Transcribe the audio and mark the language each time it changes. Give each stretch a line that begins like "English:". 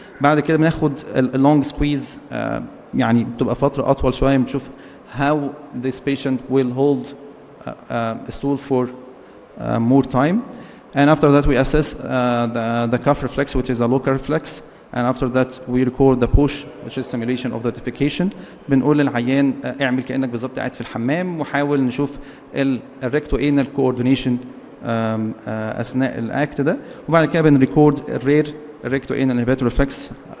Arabic: بعد كده بناخد اللونج سكويز، يعني بتبقى فترة أطول شوية، بنشوف
English: how this patient will hold a stool for more time. And after that we assess the cuff reflex, which is a local reflex. And after that we record the push, which is simulation of the defecation.
Arabic: بنقول للعيان اعمل كأنك بالظبط قاعد في الحمام، وحاول نشوف الريكتو انال كوردينيشن اثناء الاكت ده. وبعد كده بنريكورد الرير الريكتو انال انهبيتور ريفلكس.